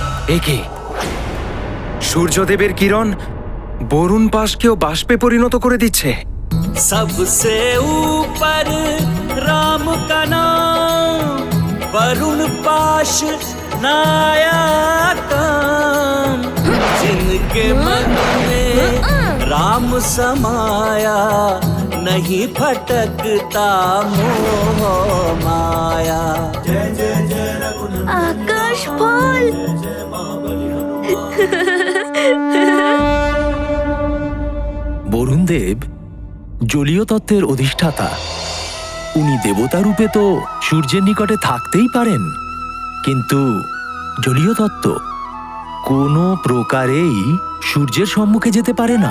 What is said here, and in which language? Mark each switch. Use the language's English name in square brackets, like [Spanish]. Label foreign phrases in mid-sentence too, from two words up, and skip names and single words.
[Bangla] একে সূর্যদেবের কিরণ বরুণ পাশকেও বাষ্পে পরিণত করে দিচ্ছে। [Hindi] सबसे ऊपर राम का नाम, वरुण पाश नायाकम, जिनके मन में राम समाया, नहीं भटकता मोह माया। जय जय जय रघुनंदन [Bangla] আকাশ ফল। বরুণ দেব জলীয় তত্ত্বের অধিষ্ঠাতা। উনি দেবতা রূপে তো সূর্যের নিকটে থাকতেই পারেন, কিন্তু জলীয় তত্ত্ব কোনো প্রকারেই সূর্যের সম্মুখে যেতে পারে না।